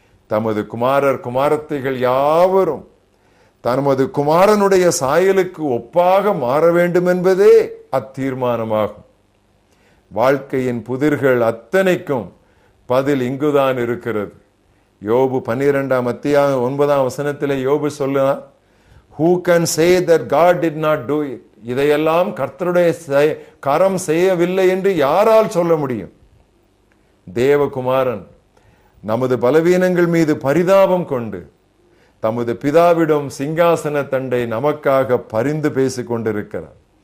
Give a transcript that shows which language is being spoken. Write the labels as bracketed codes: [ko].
[ta] தமது குமாரர் குமாரத்தைகள் யாவரும் தமது குமாரனுடைய சாயலுக்கு ஒப்பாக மாற வேண்டும் என்பதே அத்தீர்மானமாகும். வாழ்க்கையின் புதிர்கள் அத்தனைக்கும் பதில் இங்குதான் இருக்கிறது. யோபு 12 அத்தியாயம் 9 யோபு சொல்லுகிறார், [en] who can say that God did not do it? [ta] இதையெல்லாம் கர்த்தருடைய கரம் செய்யவில்லை என்று யாரால் சொல்ல முடியும்? தேவகுமாரன் நமது பலவீனங்கள் மீது பரிதாபம் கொண்டு தமது பிதாவிடம் சிங்காசன தண்டை நமக்காக பரிந்து பேசிக் கொண்டிருக்கிறார்.